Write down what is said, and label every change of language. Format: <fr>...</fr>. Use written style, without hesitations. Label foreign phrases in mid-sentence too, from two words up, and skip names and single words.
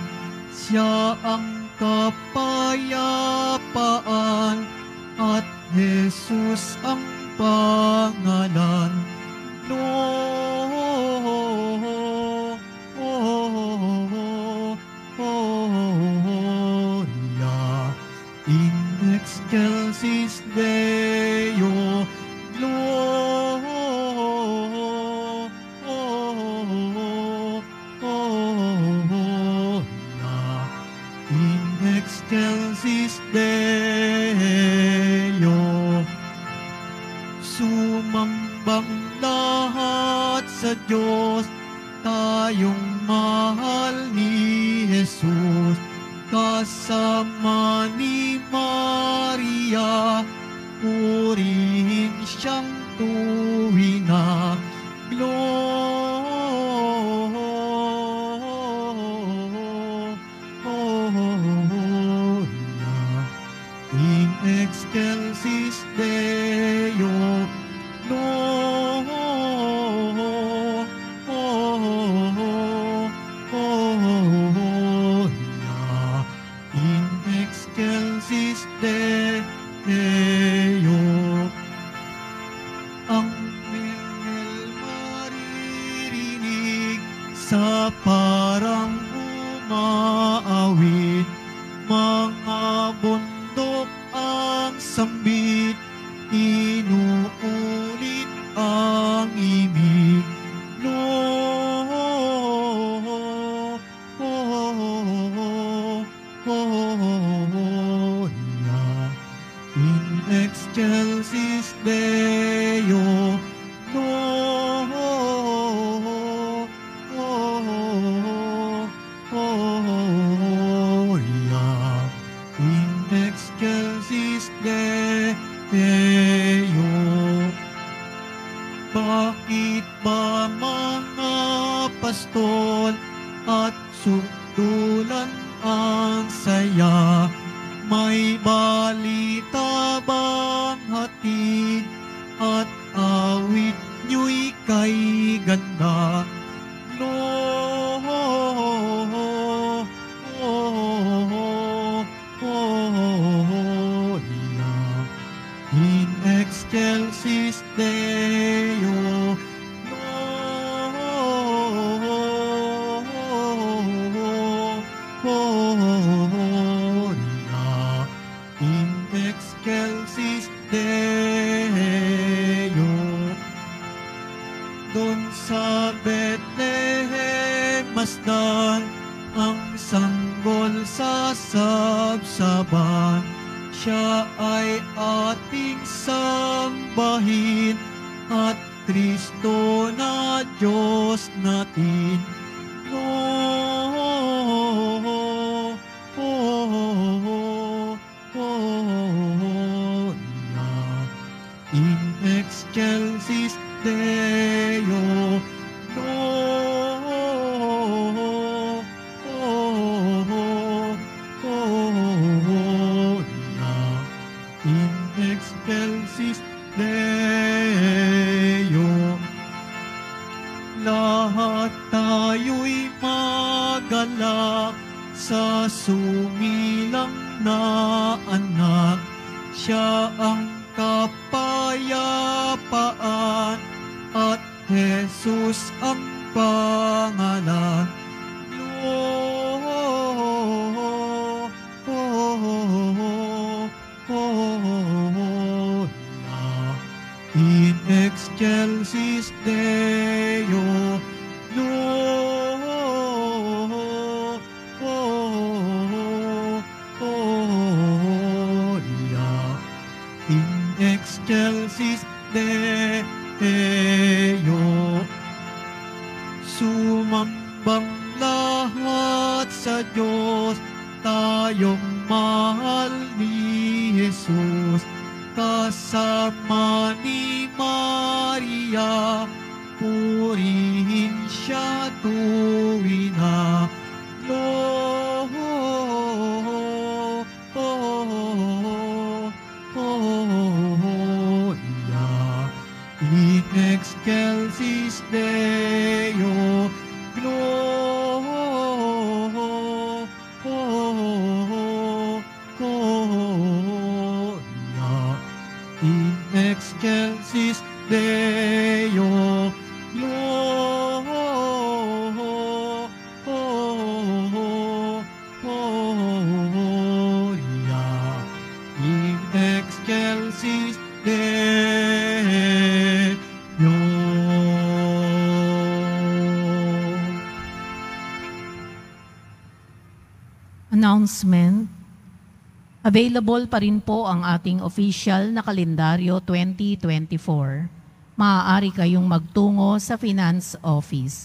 <tl>Siya ang kapayapaan at Jesus ang pangalan.</tl> <la>Gloria in excelsis Deo. Excelsis Deo.</la> <tl>Sumambang lahat sa Diyos, tayong mahal ni Jesus, kasama ni Maria, purihin siyang tuwina.</tl> <la>In excelsis Deo. Gloria in excelsis Deo.</la> <tl>Ang Mingel maririnig sa parang umaawit, mga bundok ang sambit, inuulit ang ibig.</tl> <la>Gloria in excelsis Deo. Gloria in excelsis Deo.</la> <tl>Bakit ba mga pastol at sundulan ang saya? May balita bang hatid at awit nyo'y kay ganda?</tl> <la>Gloria in excelsis Deo. Gloria in excelsis Deo.</la> <tl>Doon sa Bethlehem masdan, ang sanggol sa sabsaban, siya ay ating sambahin at Kristo na Diyos natin.</tl> <la>Gloria in excelsis Deo. Gloria in excelsis Deo.</la> <tl>at tayo'y magalak sa sumilang na anak. Siya ang kapayapaan at Jesus ang pangalan.</tl> <la>In excelsis Deo, Gloria. In excelsis Deo,</la> <tl>sumambang lahat sa Diyos, tayong mahal ni Jesus. Kasama ni Maria, purihin siya tuwina.</tl> <la>Gloria. In excelsis Deo, Gloria. In excelsis Deo, Gloria. In excelsis Deo.</la> <tl>Announcement. Available pa rin po ang ating official na kalendaryo 2024. Maaari kayong magtungo sa Finance Office.</tl>